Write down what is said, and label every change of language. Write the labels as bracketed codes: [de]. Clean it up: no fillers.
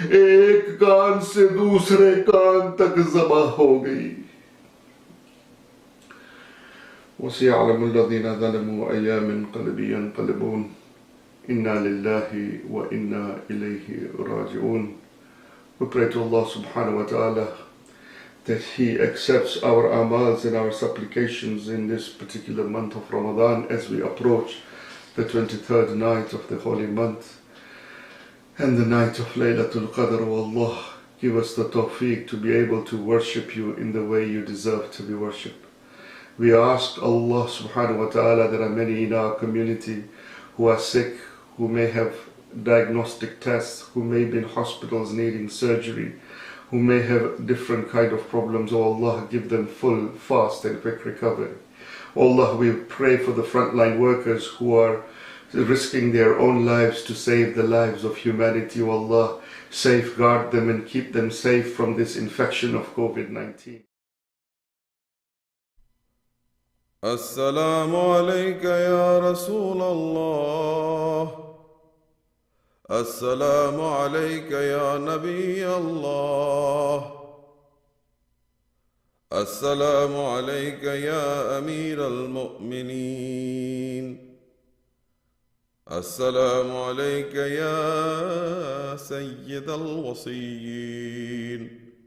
[ur] ایک کان سے دوسرے کان تک ذبح ہو گئی [ar] وَسَيَعْلَمُ الَّذِينَ ظَلَمُوا أَيَّ مِنْقَلَبٍ يَنْقَلِبُونَ إِنَّا لِلَّهِ وَإِنَّا إِلَيْهِ رَاجِعُونَ. [en] We pray to Allah subhanahu wa ta'ala that He accepts our amals and our supplications in this particular month of Ramadan as we approach the 23rd night of the holy month and the night of Laylatul Qadr. O Allah, give us the tawfiq to be able to worship You in the way You deserve to be worshipped. We ask Allah subhanahu wa ta'ala, there are many in our community who are sick, who may have diagnostic tests, who may be in hospitals needing surgery, who may have different kind of problems. Oh Allah, give them full, fast and quick recovery. Oh Allah, we pray for the frontline workers who are risking their own lives to save the lives of humanity. Oh Allah, safeguard them and keep them safe from this infection of COVID-19. [ar] السلام عليك يا رسول الله السلام عليك يا نبي الله السلام عليك يا أمير المؤمنين السلام عليك يا سيد الوصيين